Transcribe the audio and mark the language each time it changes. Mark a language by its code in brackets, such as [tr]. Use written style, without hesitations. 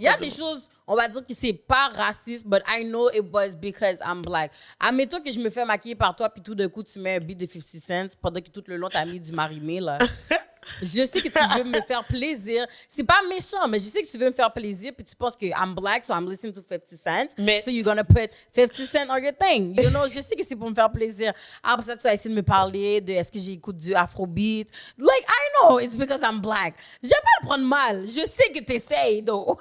[fr] Il y a des choses, on va dire que c'est pas raciste, [en] but I know it was because I'm black. [fr] Admettons que je me fais maquiller par toi, puis tout d'un coup, tu mets un beat de 50 cents, pendant que tout le long, t'as mis du Marimé, là. Je sais que tu veux me faire plaisir. C'est pas méchant, mais je sais que tu veux me faire plaisir, puis tu penses que [en] I'm black, so I'm listening to 50 cents. [fr] Mais- [en] So you're gonna put 50 cents on your thing. You know, [fr] je sais que c'est pour me faire plaisir. Après ça, tu vas essayer de me parler de est-ce que j'écoute du afrobeat. [en] Like, I know it's because I'm black. [fr] Je vais pas le prendre mal. Je sais que t'essayes, though.